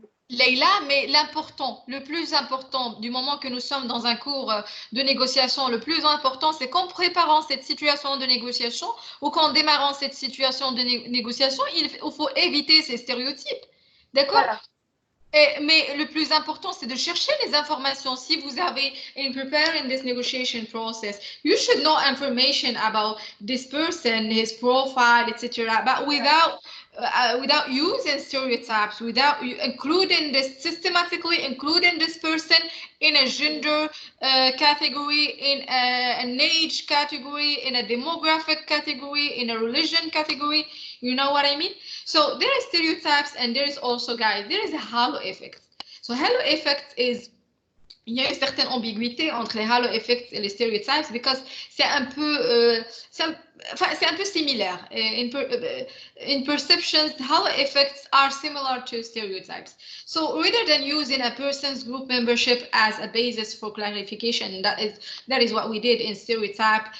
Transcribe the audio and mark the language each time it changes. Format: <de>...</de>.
<fr>Leïla, mais le plus important, du moment que nous sommes dans un cours de négociation, le plus important, c'est qu'en préparant cette situation de négociation ou qu'en démarrant cette situation de négociation, il faut éviter ces stéréotypes. D'accord? Voilà. Mais le plus important, c'est de chercher les informations. Si vous avez,</fr> <en>in preparing this negotiation process, you should know information about this person, his profile, etc. But without using stereotypes, without including this, systematically including this person in a gender category, in an age category, in a demographic category, in a religion category. You know what I mean? So there are stereotypes, and there is also, guys, there is a halo effect. So halo effect is,</en> <fr>il y a une certaine ambiguïté entre les halo effects et les stereotypes, because c'est un peu similaire.</fr> <en>In perceptions, halo effects are similar to stereotypes. So rather than using a person's group membership as a basis for clarification, that is what we did in stereotype.</en>